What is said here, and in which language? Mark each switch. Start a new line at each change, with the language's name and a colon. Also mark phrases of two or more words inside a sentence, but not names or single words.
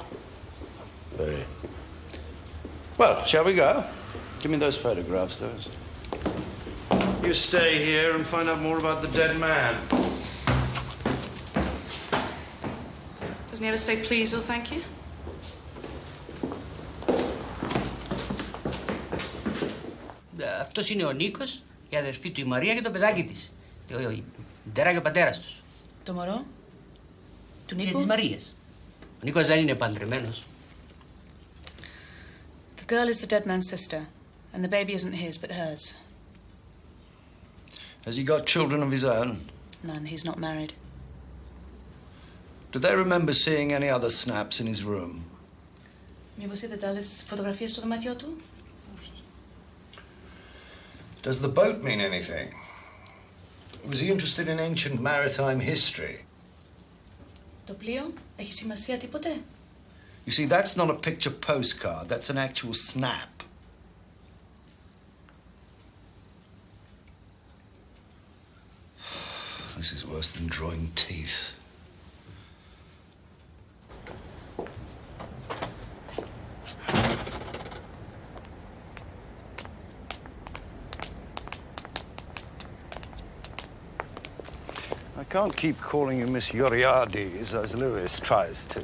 English: Very. Well, shall we go? Give me those photographs, those. You stay here and find out more about the dead man. Doesn't he ever say please or thank you?
Greek: Αυτός είναι ο Νίκος, η αδερφή του η Μαρία και το παιδάκι της. Η μητέρα και ο πατέρας τους. Το μωρό? Του Και Νίκου? της Μαρίας. Ο Νίκος δεν είναι παντρεμένος.
English: The girl is the dead man's sister, and the baby isn't his but hers. Has he got children of his own? None, he's not married. Do they remember seeing any other snaps in his room?
Greek: Μήπως είδατε άλλες φωτογραφίες στο δωμάτιό του?
English: Does the boat mean anything? Was he interested in ancient maritime history?
Greek: Το πλοίο έχει σημασία τίποτε?
English: You see, that's not a picture postcard. That's an actual snap. This is worse than drawing teeth. I can't keep calling you Miss Yoriades as Lewis tries to.